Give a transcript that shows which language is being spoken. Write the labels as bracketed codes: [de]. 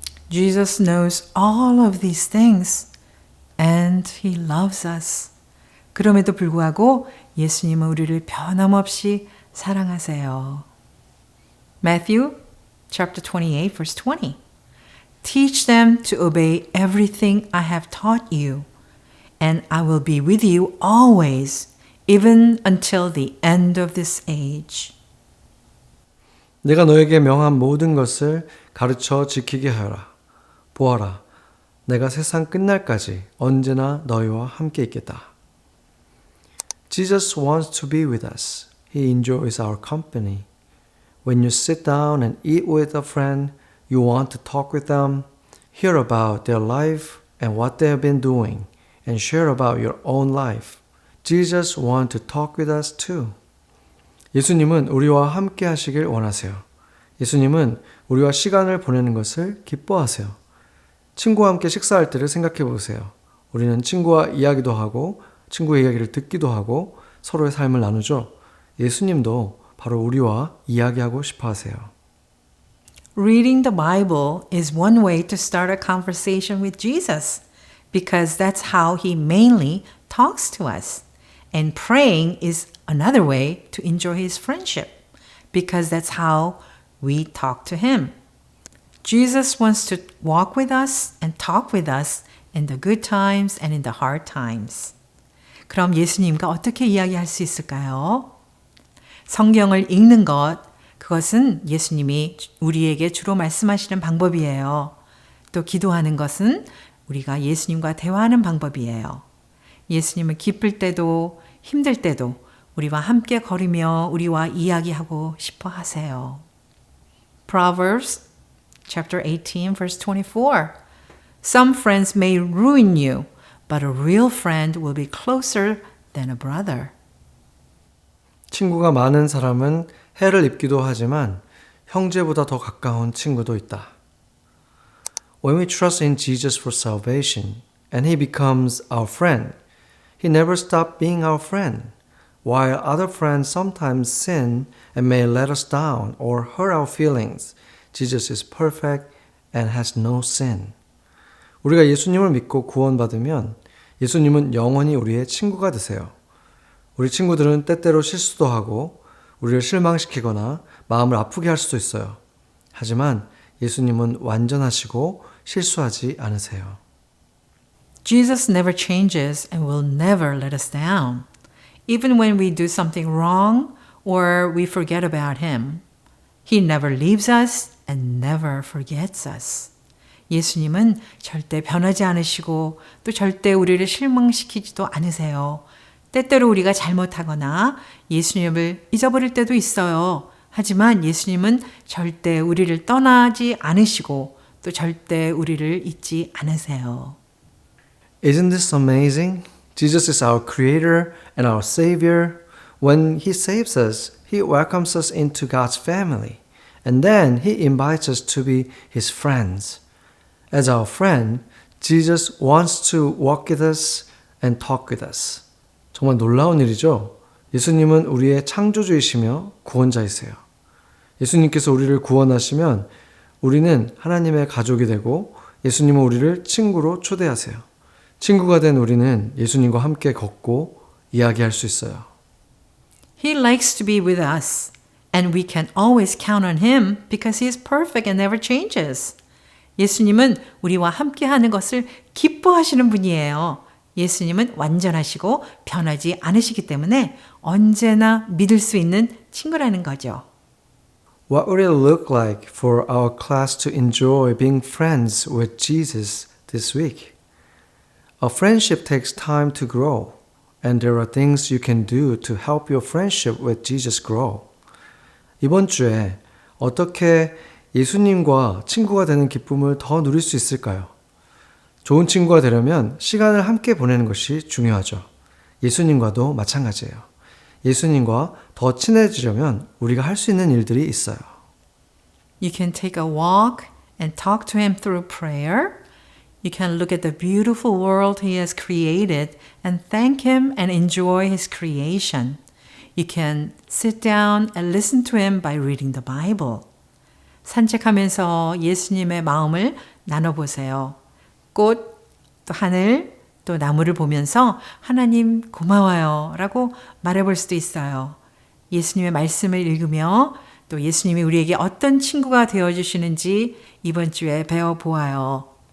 [en] Jesus knows all of these things and He loves us. [ko] 그럼에도 불구하고 예수님은 우리를 변함없이 사랑하세요. [en] Matthew chapter 28 verse 20. Teach them to obey everything I have taught you, and I will be with you always, even until the end of this age. [ko] 내가 너에게 명한 모든 것을 가르쳐 지키게 하여라. 보아라, 내가 세상 끝날까지 언제나 너희와 함께 있겠다. [en] Jesus wants to be with us. He enjoys our company. When you sit down and eat with a friend, you want to talk with them, hear about their life and what they have been doing, and share about your own life. Jesus wants to talk with us too. [ko] 예수님은 우리와 함께 하시길 원하세요. 예수님은 우리와 시간을 보내는 것을 기뻐하세요. 친구와 함께 식사할 때를 생각해 보세요. 우리는 친구와 이야기도 하고 친구의 이야기를 듣기도 하고 서로의 삶을 나누죠. 예수님도 바로 우리와 이야기하고 싶어 하세요. [en] Reading the Bible is one way to start a conversation with Jesus because that's how He mainly talks to us. And praying is another way to enjoy his friendship because that's how we talk to him. Jesus wants to walk with us and talk with us in the good times and in the hard times. [ko] 그럼 예수님과 어떻게 이야기할 수 있을까요? 성경을 읽는 것, 그것은 예수님이 우리에게 주로 말씀하시는 방법이에요. 또 기도하는 것은 우리가 예수님과 대화하는 방법이에요. 예수님은 기쁠 때도 힘들 때도 우리와 함께 걸으며 우리와 이야기하고 싶어 하세요. [en] Proverbs chapter 18 verse 24. Some friends may ruin you, but a real friend will be closer than a brother. [ko] 친구가 많은 사람은 해를 입기도 하지만 형제보다 더 가까운 친구도 있다. [en] When we trust in Jesus for salvation and He becomes our friend, He never stops being our friend. While other friends sometimes sin and may let us down or hurt our feelings, Jesus is perfect and has no sin. [ko] 우리가 예수님을 믿고 구원받으면 예수님은 영원히 우리의 친구가 되세요. 우리 친구들은 때때로 실수도 하고 우리를 실망시키거나 마음을 아프게 할 수도 있어요. 하지만 예수님은 완전하시고 실수하지 않으세요. [en] Jesus never changes and will never let us down. Even when we do something wrong or we forget about Him, He never leaves us and never forgets us. [ko] 예수님은 절대 변하지 않으시고 또 절대 우리를 실망시키지도 않으세요. 때때로 우리가 잘못하거나 예수님을 잊어버릴 때도 있어요. 하지만 예수님은 절대 우리를 떠나지 않으시고 또 절대 우리를 잊지 않으세요. [en] Isn't this amazing? Jesus is our creator and our savior. When He saves us, He welcomes us into God's family. And then He invites us to be His friends. As our friend, Jesus wants to walk with us and talk with us. [ko] 정말 놀라운 일이죠? 예수님은 우리의 창조주이시며 구원자이세요. 예수님께서 우리를 구원하시면 우리는 하나님의 가족이 되고 예수님은 우리를 친구로 초대하세요. 친구가 된 우리는 예수님과 함께 걷고 이야기할 수 있어요. [en] He likes to be with us, and we can always count on Him because He is perfect and never changes. [ko] 예수님은 우리와 함께 하는 것을 기뻐하시는 분이에요. 예수님은 완전하시고 변하지 않으시기 때문에 언제나 믿을 수 있는 친구라는 거죠. [en] What would it look like for our class to enjoy being friends with Jesus this week? A friendship takes time to grow, and there are things you can do to help your friendship with Jesus grow. [ko] 이번 주에 어떻게 예수님과 친구가 되는 기쁨을 더 누릴 수 있을까요? 좋은 친구가 되려면 시간을 함께 보내는 것이 중요하죠. 예수님과도 마찬가지예요. 예수님과 더 친해지려면 우리가 할 수 있는 일들이 있어요. [en] You can take a walk and talk to Him through prayer. You can look at the beautiful world He has created and thank Him and enjoy His creation. You can sit down and listen to Him by reading the Bible. [ko] 산책하면서 예수님의 마음을 나눠보세요. 꽃, 또 하늘, 또 나무를 보면서 하나님 고마워요 라고 말해볼 수도 있어요. 예수님의 말씀을 읽으며 또 예수님이 우리에게 어떤 친구가 되어주시는지 이번 주에 배워보아요.